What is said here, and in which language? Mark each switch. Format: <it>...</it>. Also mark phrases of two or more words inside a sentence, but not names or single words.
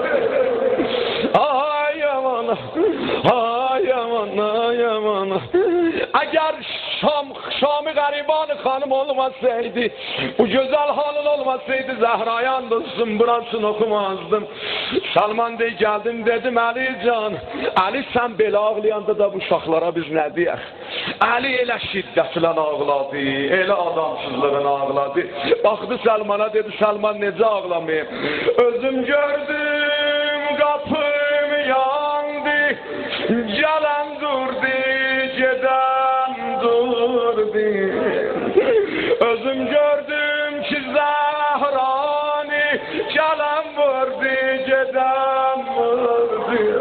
<tr>Ay aman, ay aman, ay aman. Eğer Şam-ı Gariban-ı Hanım olmasaydı, bu güzel halin olmasaydı Zehra'ya andolsun burasını okumazdım. Salman dey geldim dedim Ali can,</tr> <az>Ali sen belə ağlayanda da bu uşaqlara biz ne diyək? Ali elə şiddətlə ağladı, elə adamsızlığına ağladı. Baxdı Salman'a dedi Salman necə ağlamayayım?</az> <tr>Özüm gördüm kapım yandı, gelen durdu, geden durdu. Özüm gördüm ki Zahrani, gelen vurdu, geden vurdu.</tr>